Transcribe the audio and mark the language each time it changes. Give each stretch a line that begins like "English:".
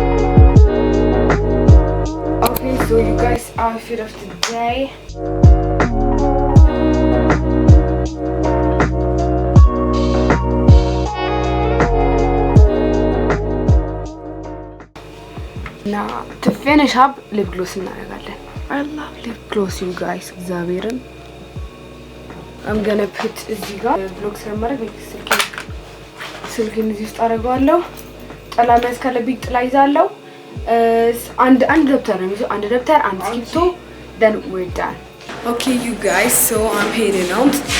English: Okay, so you guys, outfit of the day. Now to finish up, lip gloss
Amharic: እናደርጋለን.
English: I love lip gloss, you guys.
Amharic: እግዚአብሔርን
English: I'm gonna put
Amharic: እዚህ ጋር vlog ስለማድረግ ስልኬን እዚህ ውስጥ አደርገዋለሁ። ጥላ መያዝ ካለብኝ ጥላ ይዛለሁ። አንድ ደብተር ነው የሚይዘው። አንድ ደብተር፣ አንድ እስክሪብቶ
English: then we're done. Okay, you guys, so I'm heading out.